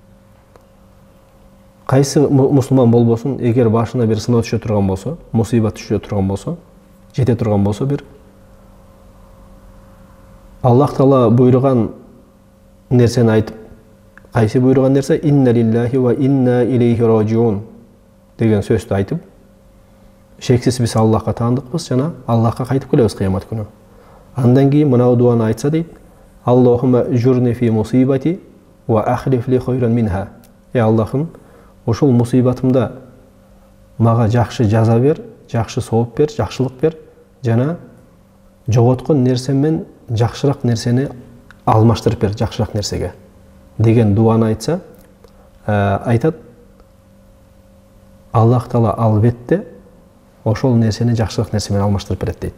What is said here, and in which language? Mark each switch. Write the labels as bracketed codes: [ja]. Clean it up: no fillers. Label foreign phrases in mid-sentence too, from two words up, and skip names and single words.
[ky] Кайсы мусулман болбосун, эгер башына бир сыноо түшө турган болсо, мусибат түшө турган болсо, жете турган болсо бир, Аллах Таала буйруган нерсени айтып, кайсы буйруган нерсе? [ar] "إنا لله وإنا إليه راجعون" [ky] деген сөздү айтып, шексиз биз Аллахка таандыкпыз жана Аллахка кайтып келебиз кыямат күнү. Андан кийин мына дуаны айтса дейт: [ar] "اللهم أجرني في مصيبتي واخلف لي خيرا منها." [ky] Аллахым, ушул мусибатымда мага жакшы жаза бер, жакшы сооп бер, жакшылык бер, жана жоготкон нерсеммен жакшыраак нерсени алмаштырып бер, жакшыраак нерсеге деген дуаны айтса, айтат: Аллах Таала албетте ошол нерсени жакшыраак нерсе менен алмаштырып берет дейт.